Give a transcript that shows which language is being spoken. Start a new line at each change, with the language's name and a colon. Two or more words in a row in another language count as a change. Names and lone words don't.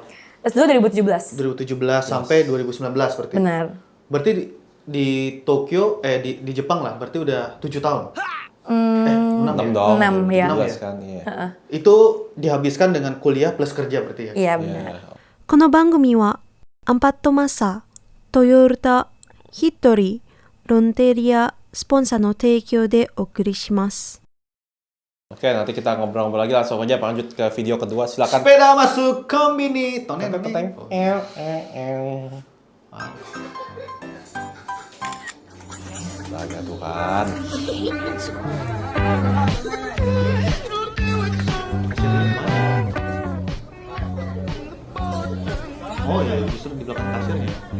Indonesian: S2 2017. 2017 sampai 2019 berarti. Benar. Berarti di Tokyo di Jepang lah, berarti udah 7 tahun. 6 dong. 6 ya. 17 kan, iya. Itu dihabiskan dengan kuliah plus kerja berarti ya? Iya benar.
Japanese: この番組はアンパッドマッサー、トヨタ、ヒットリー、ロンテリア、スポンサーの提供でお送りします。
Indonesian: Oke, nanti kita ngobrol-ngobrol lagi, langsung aja lanjut ke video kedua. Silakan. Sepeda masuk kombini. Keteng. Astaga Tuhan. Oh ya, justru di belakang kasirnya.